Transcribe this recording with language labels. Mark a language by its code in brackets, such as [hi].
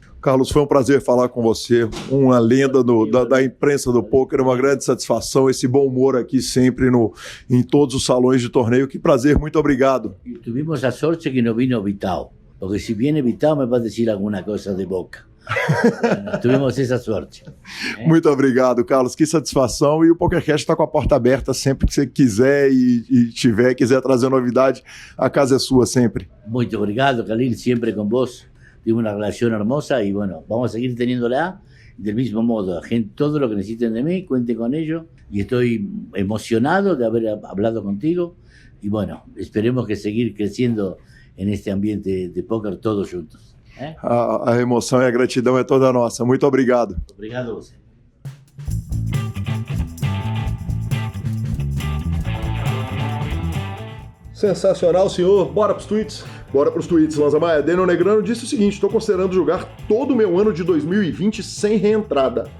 [pt] Carlos, foi um prazer falar com você, uma lenda da imprensa do pôquer, uma grande satisfação, esse bom humor aqui sempre em todos os salões de torneio. Que prazer, muito obrigado. [es] Y tuvimos la suerte que no vino Vitao, porque si viene Vitao me va a decir alguna cosa de Boca. Bueno, tuvimos essa sorte. [pt] Muito obrigado, Carlos, que satisfação. E o PokerCast está com a porta aberta sempre que você quiser e quiser trazer novidade, a casa é sua sempre. Muito obrigado, [es] Khalil, siempre con vos. Tuvimos una relación hermosa y bueno, vamos a seguir teniéndola del mismo modo. Gente, todo lo que necesiten de mí, cuenten con ello. Y estoy emocionado de haber hablado contigo. Y bueno, esperemos que seguir creciendo en este ambiente de póquer todos juntos. [pt] A emoção e a gratidão é toda nossa. Muito obrigado. Obrigado a você. Sensacional, senhor. Bora pros tweets. Bora pros tweets, Lanza Maia. Daniel Negrano disse o seguinte: estou considerando jogar todo o meu ano de 2020 sem reentrada.